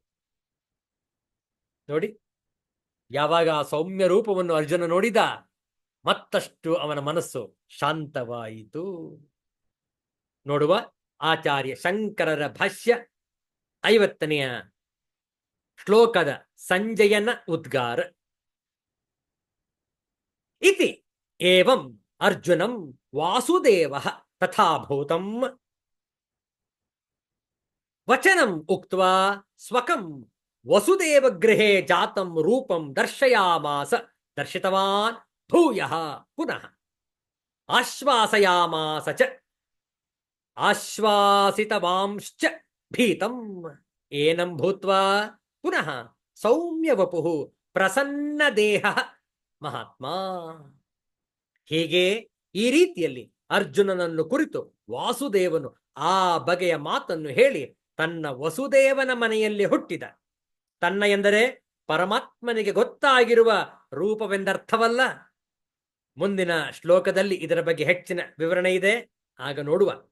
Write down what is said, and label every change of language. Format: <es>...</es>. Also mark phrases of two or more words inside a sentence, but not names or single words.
<kn>ನೋಡಿ, ಯಾವಾಗ ಆ ಸೌಮ್ಯ ರೂಪವನ್ನು ಅರ್ಜುನ ನೋಡಿದ ಮತ್ತಷ್ಟು ಅವನ ಮನಸ್ಸು ಶಾಂತವಾಯಿತು. ನೋಡುವ ಆಚಾರ್ಯ ಶಂಕರರ ಭಾಷ್ಯ 50ನೆಯ ಶ್ಲೋಕದ ಸಂಜಯನ ಉದ್ಗಾರ.</kn> <sa>ಇತಿ ಏವಂ ಅರ್ಜುನಂ ವಾಸುದೇವಃ ತಥಾಭೂತಂ ವಚನಂ ಉಕ್ತ್ವಾ ಸ್ವಕಂ ವಸುದೇವ ಗೃಹೇ ಜಾತಂ ರೂಪಂ ದರ್ಶಯಾಮಾಸ ದರ್ಶಿತವಾನ್ ಭೂಯಃ ಪುನಃ ಆಶ್ವಾಸಯಾಮಾಸ ಚ ಆಶ್ವಾಸಿತವಾಂಶ್ಚ ಭೀತಂ ಏನಂ ಭೂತ್ವಾ ಪುನಃ ಸೌಮ್ಯ ವಪುಃ ಪ್ರಸನ್ನ ದೇಹ ಮಹಾತ್ಮ.</sa> <kn>ಹೀಗೆ ಈ ರೀತಿಯಲ್ಲಿ ಅರ್ಜುನನನ್ನು ಕುರಿತು ವಾಸುದೇವನು ಆ ಬಗೆಯ ಮಾತನ್ನು ಹೇಳಿ ತನ್ನ ವಸುದೇವನ ಮನೆಯಲ್ಲಿ ಹುಟ್ಟಿದ, ತನ್ನ ಎಂದರೆ ಪರಮಾತ್ಮನಿಗೆ ಗೊತ್ತಾಗಿರುವ ರೂಪವೆಂದರ್ಥವಲ್ಲ, ಮುಂದಿನ ಶ್ಲೋಕದಲ್ಲಿ ಇದರ ಬಗ್ಗೆ ಹೆಚ್ಚಿನ ವಿವರಣೆ ಇದೆ, ಆಗ ನೋಡುವ.</kn>